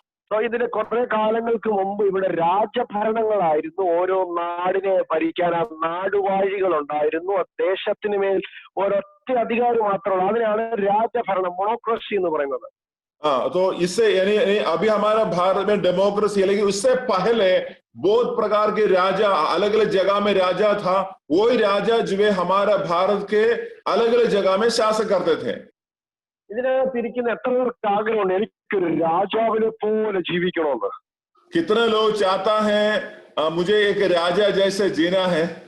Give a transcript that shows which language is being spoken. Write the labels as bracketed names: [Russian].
[Malayalam] ഇതിന് കുറെ കാലങ്ങൾക്ക് മുമ്പ് ഇവിടെ രാജഭരണങ്ങളായിരുന്നു. ഓരോ നാടിനെ ഭരിക്കാൻ നാടുവാഴികൾ ഉണ്ടായിരുന്നു. ദേശത്തിന് മേൽ ഒരൊറ്റ അധികാരി മാത്രമുള്ള അതിനാണ് രാജഭരണം, മോണോക്രസി എന്ന് പറയുന്നത്. [Hindi] तो इससे यानी अभी हमारा भारत में डेमोक्रेसी है, लेकिन उससे पहले बहुत प्रकार के राजा अलग अलग जगह में राजा था. वही राजा जो है हमारा भारत के अलग अलग जगह में शासन करते थे. [Malayalam] ഇതിനകത്തിരിക്കുന്ന എത്ര പേർക്ക് ആഗ്രഹമുണ്ട് എനിക്കൊരു രാജാവിനെ പോലെ ജീവിക്കണമെന്ന്? [Hindi] कितने लोग चाहता है मुझे एक राजा जैसे जीना है?